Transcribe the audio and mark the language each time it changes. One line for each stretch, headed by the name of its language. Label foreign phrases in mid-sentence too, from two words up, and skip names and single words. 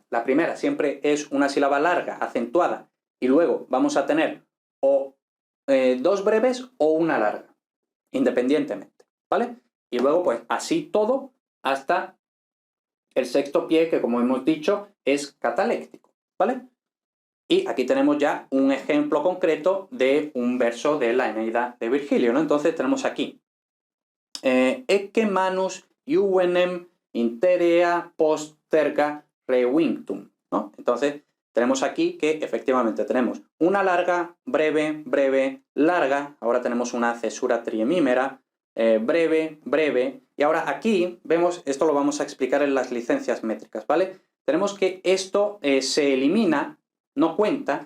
Spanish: La primera siempre es una sílaba larga, acentuada. Y luego vamos a tener o dos breves o una larga, independientemente, ¿vale? Y luego, pues, así todo hasta el sexto pie, que como hemos dicho, es cataléctico, ¿vale? Y aquí tenemos ya un ejemplo concreto de un verso de la Eneida de Virgilio, ¿no? Entonces tenemos aquí
Latin: ecce manus juvenem interea posterga revinctum,
Spanish: ¿no? Entonces tenemos aquí que efectivamente tenemos una larga, breve, breve, larga. Ahora tenemos una cesura triemímera, breve, breve. Y ahora aquí vemos, esto lo vamos a explicar en las licencias métricas, ¿vale? Tenemos que esto se elimina, no cuenta.